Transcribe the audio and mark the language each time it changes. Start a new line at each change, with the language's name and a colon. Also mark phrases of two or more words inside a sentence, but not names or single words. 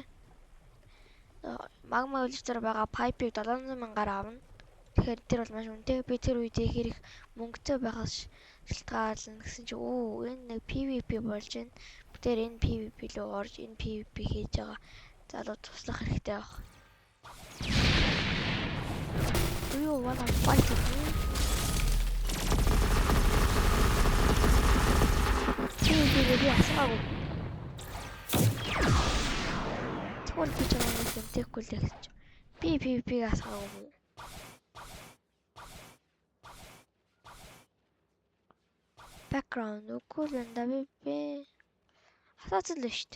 Mongolian: Магма village дээр байгаа pipe-ыг 700,000-аар авна. Тэгэхээр тэр бол маш үнэтэй. Би тэр үедээ хэрэг мөнгөтэй байхаас шалтгаална гэсэн чи энэ нэг PVP болж байна. Бүгдээр энэ PVP руу орж энэ PVP хийж байгаа залуу туслах хэрэгтэй байх.
English: Do you wanna fight with me?
Mongolian: PVP асаагүй. Тэгвэл би чамайг хэмтэхгүй л гэж. Би PVP-г асаагүй. Background үгүй л энэ би асаацсан л шүү дээ.